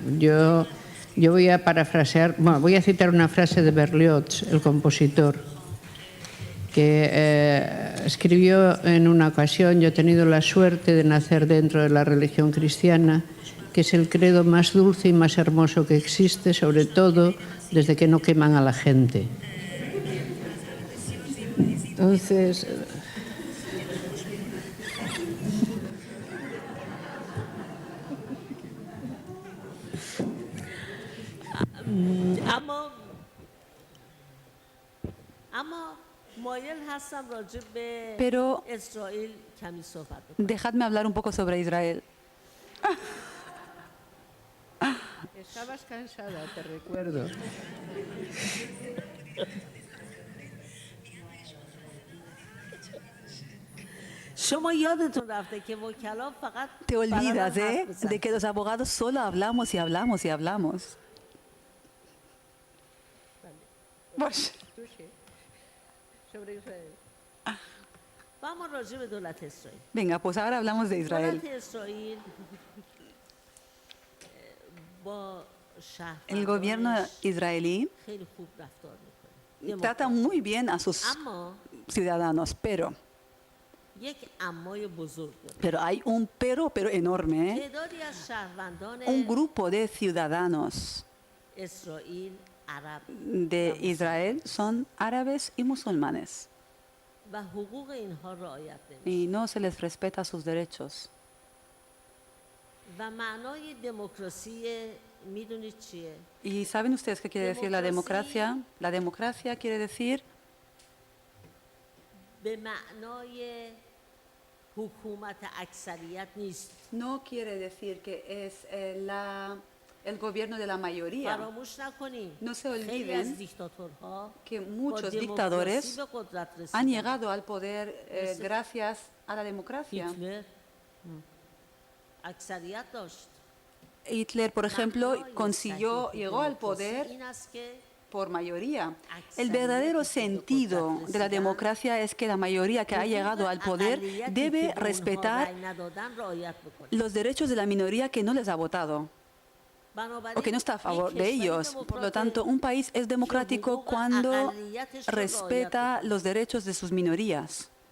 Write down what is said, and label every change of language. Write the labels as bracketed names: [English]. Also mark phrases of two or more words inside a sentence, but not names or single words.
[Spanish] Yo voy a parafrasear, bueno, voy a citar una frase de Berlioz, el compositor, que escribió en una ocasión: yo he tenido la suerte de nacer dentro de la religión cristiana, que es el credo más dulce y más hermoso que existe, sobre todo desde que no queman a la gente. Entonces, [Persian] اما مایل هستم راجع به [Spanish] Pero [Persian] اسرائیل کمی صحبت بکنم. [Spanish] dejadme hablar un poco sobre Israel. estabas cansada, te recuerdo. [Persian] شما یادتون رفته که وکلا فقط [Spanish] Te olvidas, [Persian] بلدن [Spanish] ¿eh? [Persian] حرف بزنن. [Spanish] De que los abogados solo hablamos y hablamos y hablamos. Sobre Israel. [Persian] و اما راجع به دولت اسرائیل [Spanish] Venga, pues ahora hablamos de Israel. [Persian] دولت اسرائیل با [Spanish] El gobierno [Persian] شهروندانش [Spanish] israelí [Persian] خیلی خوب رفتار میکنه [Spanish] trata muy bien a sus [Persian] اما [Spanish] ciudadanos, [Persian] یک امای بزرگ داره [Spanish] pero hay un pero enorme, ¿eh? [Persian] تعدادی از شهروندان [Spanish] Un grupo de ciudadanos [Persian] اسرائیل عرب [Spanish] de Israel son árabes y musulmanes [Persian] و حقوق اینها رعایت نمیشه [Spanish] y no se les respeta sus derechos. [Persian] و معنای دموکراسی میدونید چیه؟ [Spanish] ¿Y saben ustedes qué quiere decir la democracia? La democracia quiere decir [Persian] به معنای حکومت اکثریت نیست [Spanish] no quiere decir que es el gobierno de la mayoría. [Persian] فراموش نکنیم [Spanish] No se [Persian] خیلی از [Spanish] olviden [Persian] دیکتاتورها [Spanish] que [Persian] با [Spanish] muchos [Persian] دموکراسی [Spanish] dictadores [Persian] به قدرت [Spanish] han [Persian] رسیدن [Spanish] llegado al poder gracias a la democracia. [Persian] هیتلر اکثریت داشت [Spanish] Hitler, por ejemplo, [Persian] معنای [Spanish] consiguió, [Persian] صحیح [Spanish] llegó al [Persian] دموکراسی [Spanish] poder [Persian] این است که [Spanish] por mayoría. El verdadero sentido de la democracia es que la mayoría que ha llegado al poder debe respetar los derechos de la minoría que no les ha votado o que no está a favor de ellos. Por lo tanto, un país es democrático cuando respeta los derechos de sus minorías.